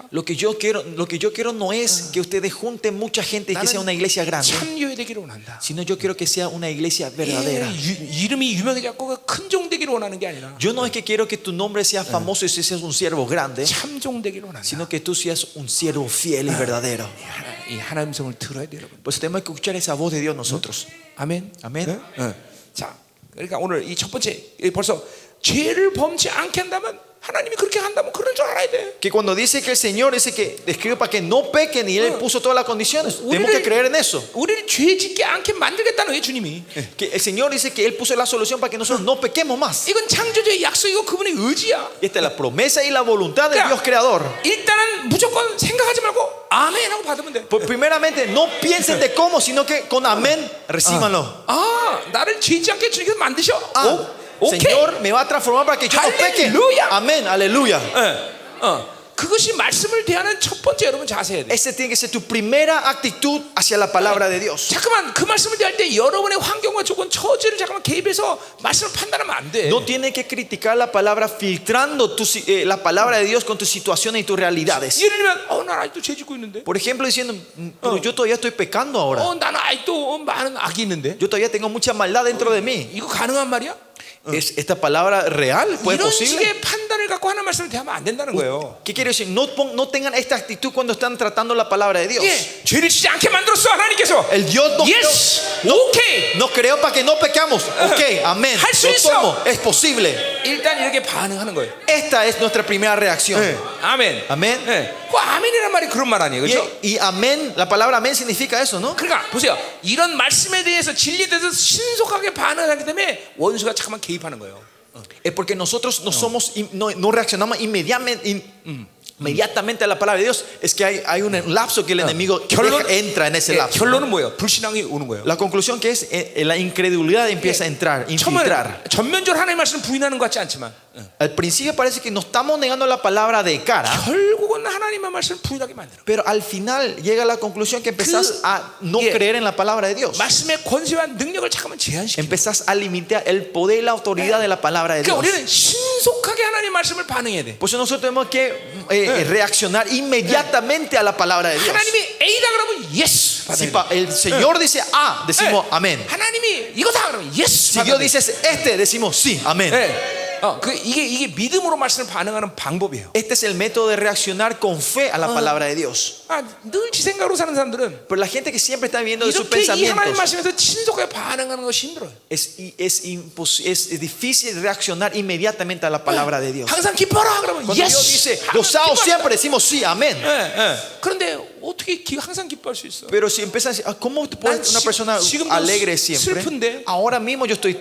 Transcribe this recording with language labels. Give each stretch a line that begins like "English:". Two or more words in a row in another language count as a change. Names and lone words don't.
Spanish: Lo que yo quiero no es que ustedes junten mucha gente y que sea una iglesia grande,
Korean: 참 교회 되기를 원한다.
Spanish: sino yo quiero que sea una iglesia
Korean: 예,
Spanish: verdadera.
Korean: 이름이 유명해졌고 큰 종 되기를 원하는 게 아니라
Spanish: Yo no es que quiero que tu nombre sea famoso y seas un siervo grande,
Korean: 참종 되기를 원한다.
Spanish: sino que tú seas un siervo fiel y verdadero.
Korean: 이 하나님 성을 들어야 돼요, 여러분.
Spanish: Pues tenemos que escuchar esa voz de Dios nosotros.
Korean: 아멘. 아멘. 자, 그러니까 오늘 이 첫 번째 벌써 죄를 범치 않게 한다면 하나님이 그렇게 한다면 그런 줄 알아야 돼.
Spanish: Que cuando dice que el Señor dice que describe para que no pequen y Él puso todas las condiciones, tenemos que creer en eso.
Korean: 우리를 죄 짓게 않게 만들겠다는 거예요, 주님이.
Spanish: Que el Señor dice que Él puso la solución para que nosotros no pequemos más.
Korean: 이건 창조주의 약속이고 그분의 의지야.
Spanish: Esta es la promesa y la voluntad del Dios creador.
Korean: 일단은 무조건 생각하지 말고 아멘 하고 받으면 돼.
Spanish: Pues primeramente no piensen de cómo, sino que con amén recíbanlo.
Korean: 나를 죄 짓지 않게 주님께서 만드셔. 오케이.
Spanish: Señor me va a transformar para que yo no peque. Aleluya. Amén, aleluya.
Korean: 그것이 말씀을 대하는 첫 번째 여러분 자세야 돼.
Spanish: Ese tiene que ser tu primera actitud hacia la palabra de Dios.
Korean: 잠깐만 그 말씀을 대할 때 여러분의 환경과 조건 처지를 잠깐만 개입해서 말씀을 판단하면 안 돼.
Spanish: No tienes que criticar la palabra filtrando la palabra de Dios con tus situaciones y tus realidades.
Korean: 예를 들면 난 아직도 죄 짓고 있는데.
Spanish: Por ejemplo, diciendo, pero yo todavía estoy pecando ahora.
Korean: 나는 아직도 많은 악이 있는데.
Spanish: Yo todavía tengo mucha maldad dentro de mí.
Korean: 이거 가능한 말이야?
Spanish: ¿Es esta palabra real? ¿Puede
Korean: 이런
Spanish: posible?
Korean: 식의 판단을 갖고 하나님 말씀을 대하면 안 된다는 거예요.
Spanish: ¿Qué quiero decir? No tengan esta actitud cuando están tratando la palabra de Dios.
Korean: 예, 죄를 짓지 않게 만들었어 하나님께서.
Spanish: El Dios nos, Yes, no, okay. nos creó para que no pecamos. Ok, amén.
Korean: 할 수
Spanish: Lo
Korean: 있어.
Spanish: tomo. Es posible.
Korean: 일단 이렇게 반응하는 거예요.
Spanish: Esta es nuestra primera reacción.
Korean: 아멘. 아멘. 예. 그 아멘이란 말이 그런 말 아니에요, 그렇죠?
Spanish: Y amén, la palabra amén significa eso, ¿no?
Korean: 그러니까 보세요. 이런 말씀에 대해서 진리에 대해서 신속하게 반응하기 때문에 원수가 잠깐만 개입하는 거예요.
Spanish: Es porque nosotros no reaccionamos inmediatamente a la palabra de Dios. Es que hay un lapso que el enemigo entra en ese
Korean: 예,
Spanish: lapso.
Korean: 결론은 뭐예요? 불신앙이 오는 거예요.
Spanish: La conclusión que es la incredulidad empieza a entrar, infiltrar.
Korean: 전면적으로 하나님의 말씀을 부인하는 것 같지 않지만
Spanish: Al principio parece que nos estamos negando la palabra de cara,
Korean: 결국은 하나님의 말씀을 부인하게 만들어.
Spanish: pero al final llega a la conclusión que empezás a no creer en la palabra de Dios.
Korean: 말씀의 권세와 능력을 잠깐만 제한시켜.
Spanish: Empezás a limitar el poder y la autoridad de la palabra de
Korean: 그러니까
Spanish: Dios.
Korean: 우리는 신속하게 하나님의 말씀을 반응해야 돼.
Spanish: Por eso nosotros tenemos que reaccionar inmediatamente a la palabra de Dios.
Korean: 하나님이 A다 그러면 yes.
Spanish: Si el Señor dice A, decimos amén.
Korean: 하나님이 이거다 그러면 yes.
Spanish: Si Dios dice este, decimos sí, amén.
Korean: 이게 믿음으로 말씀을 반응하는 방법이에요.
Spanish: Este es el método de reaccionar con fe a la palabra de Dios.
Korean: 늘 지 생각으로 사는 사람들은
Spanish: Pero la gente que siempre está viviendo de sus
Korean: 이렇게 이 하나님
Spanish: pensamientos,
Korean: 말씀에서 신속하게 반응하는 것이 힘들어요.
Spanish: es difícil reaccionar inmediatamente a la palabra de Dios.
Korean: 항상 기뻐라 그러면
Spanish: Cuando yes. Dios dice gozado siempre, decimos sí, amén.
Korean: 그런데 어떻게 항상 기뻐할 수 있어?
Spanish: Pero si empiezas a decir, ¿cómo puede una persona
Korean: 지금도
Spanish: alegre siempre?
Korean: 슬픈데?
Spanish: Ahora mismo yo estoy